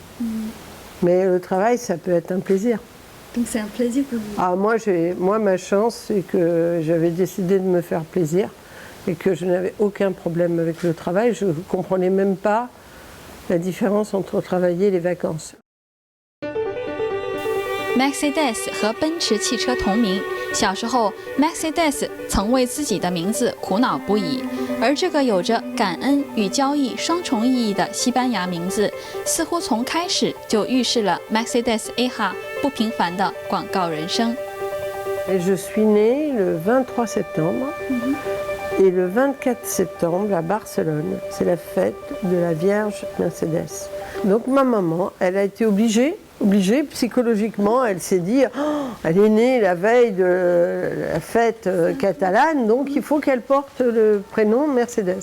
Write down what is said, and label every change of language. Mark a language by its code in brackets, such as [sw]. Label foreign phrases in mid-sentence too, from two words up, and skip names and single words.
[fr] Mais le travail, ça peut être un plaisir. Donc c'est un plaisir pour vous? Moi, ma chance, c'est que j'avais décidé de me faire plaisir et que je n'avais aucun problème avec le travail. Je ne comprenais même pas la différence entre travailler et les vacances. [zh] Mercedes 和奔驰汽车同名，小时候 Mercedes 曾为自己的名字苦恼不已，而这个有着感恩与交易双重意义的西班牙名字，似乎从开始就预示了 Mercedes A.H 不平凡的广告人生。 [fr] Et je suis née le 23 septembre et le 24 septembre à Barcelone, c'est la fête de la Vierge Mercedes. Donc ma maman, elle a été obligée psychologiquement, elle s'est dit, elle est née la veille de la fête catalane, donc il faut qu'elle porte le prénom Mercedes.